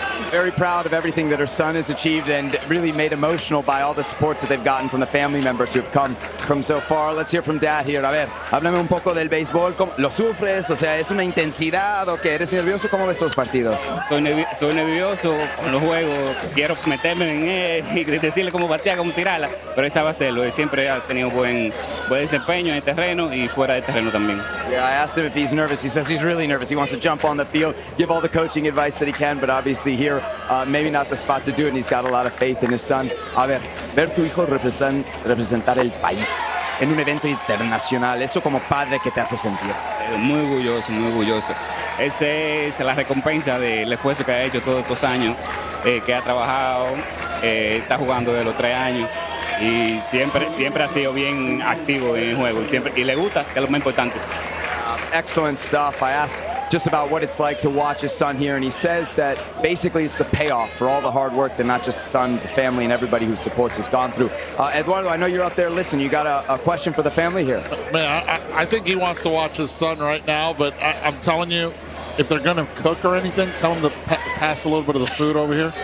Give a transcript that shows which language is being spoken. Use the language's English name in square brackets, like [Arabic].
[English] Very proud of everything that her son has achieved and really made emotional by all the support that they've gotten from the family members who have come from so far. Let's hear from Dad here. [Spanish] A ver, háblame un poco del béisbol. ¿Lo sufres? O sea, ¿es una intensidad o qué? ¿Eres nervioso? ¿Cómo ves los partidos? Soy nervioso con los juegos. Quiero meterme en él y decirle cómo batear, cómo tirarla. Pero él sabe hacerlo. Él siempre ha tenido buen desempeño en el terreno y fuera del terreno también. [English] Yeah, I asked him if he's nervous. He says he's really nervous. He wants to jump on the field, give all the coaching advice that he can, but obviously here, maybe not the spot to do it, and he's got a lot of faith in his son. [Spanish] A ver, ver tu hijo representar el país en un evento internacional, ¿eso como padre qué te hace sentir? Muy orgulloso, muy orgulloso. Esa es la recompensa del esfuerzo que ha hecho todos estos años, que ha trabajado, está jugando de los 3 años y siempre ha sido bien activo en el juego y le gusta, que es lo más importante. [English] Excellent stuff. I asked just about what it's like to watch his son here, and he says that basically it's the payoff for all the hard work that not just the son, the family, and everybody who supports has gone through. Eduardo, I know you're out there listening. You got a question for the family here? Man, I think he wants to watch his son right now, but I'm telling you, if they're going to cook or anything, tell him to pass a little bit of the food over here.